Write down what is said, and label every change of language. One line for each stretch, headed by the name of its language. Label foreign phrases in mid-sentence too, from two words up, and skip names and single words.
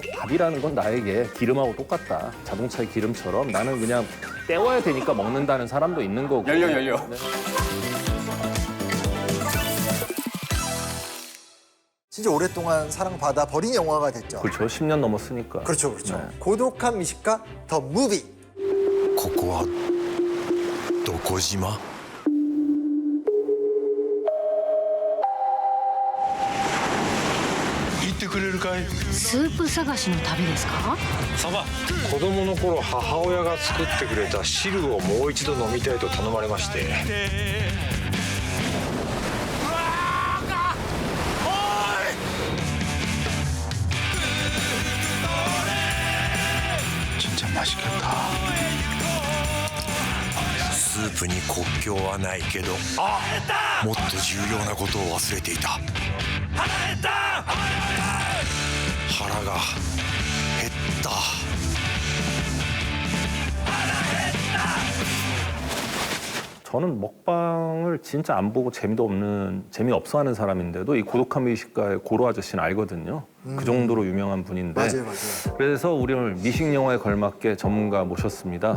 Korean: 밥이라는 건 나에게 기름하고 똑같다. 자동차의 기름처럼 나는 그냥 때워야 되니까 먹는다는 사람도 있는 거고. 열려. 네. 진짜 오랫동안 사랑받아 버린 영화가 됐죠. 그렇죠. 10년 넘었으니까. 그렇죠. 네. 고독한 미식가 더 무비.
Japanese: ここはどこ島行ってくれるかいスープ探しの旅ですか？サバ子供の頃母親が作ってくれた汁をもう一度飲みたいと頼まれまして
Korean: 진짜 맛있겠다
Japanese: スープに国境はないけどもっと重要なことを忘れていた腹が減った
Korean: 저는 먹방을 진짜 안 보고 재미없어 하는 사람인데도 이 고독한 미식가의 고로 아저씨는 알거든요. 그 정도로 유명한 분인데. 맞아요. 그래서 우리 오늘 미식 영화에 걸맞게 전문가 모셨습니다.